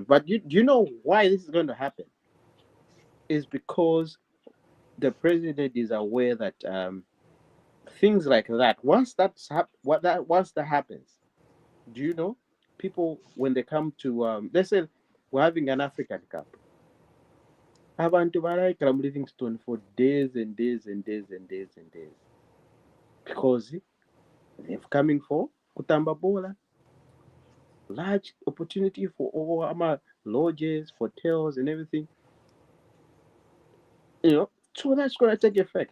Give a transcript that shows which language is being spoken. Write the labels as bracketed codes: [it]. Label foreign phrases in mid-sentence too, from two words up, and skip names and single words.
[en] But do you know why this is going to happen? It's because the president is aware that things like that, once that happens, do you know, people when they come to they say we're having an African Cup. [bem] Abantu baraikira mu Livingstone [en] for days and days and days and days and days because they're coming for [bem] kutamba bola. [en] Large opportunity for all our lodges, hotels, and everything. So that's going to take effect.